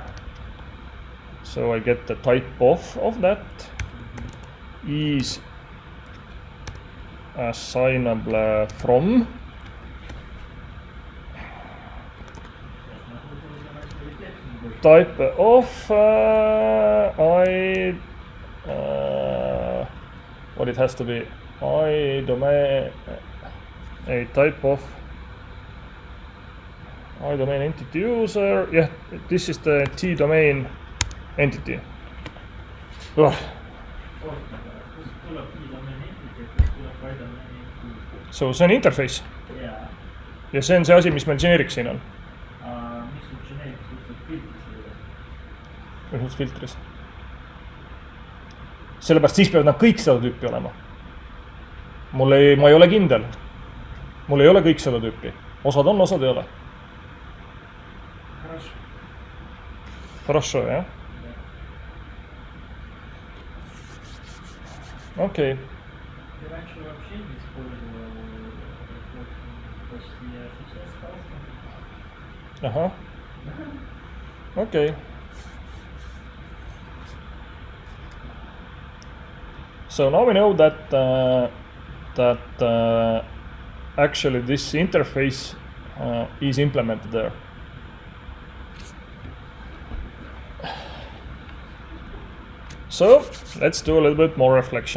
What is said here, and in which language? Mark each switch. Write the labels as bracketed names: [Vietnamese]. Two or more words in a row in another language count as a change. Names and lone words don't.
[English] So I get the type of that is assignable from type of what it has to be iDomain a type of iDomain entity user. Yeah, this is the T domain entity. [Estonian] So see on interface. ja see on see asi, mis meil generic siin on. Miks sul generic suhteliselt filtris ei ole? Mis mõttes filtris? Sellepärast siis peavad nad kõik seda tüüpi olema. Ma ei ole kindel. Mul ei ole kõik seda tüüpi. Osad on, osad ei ole. Хорошо, jah? Okei. [Russian] Я раньше вообще не использовал почти, я сейчас стал. [English] Aha. Okay. So now we know that actually this interface is implemented there. So let's do a little bit more reflection.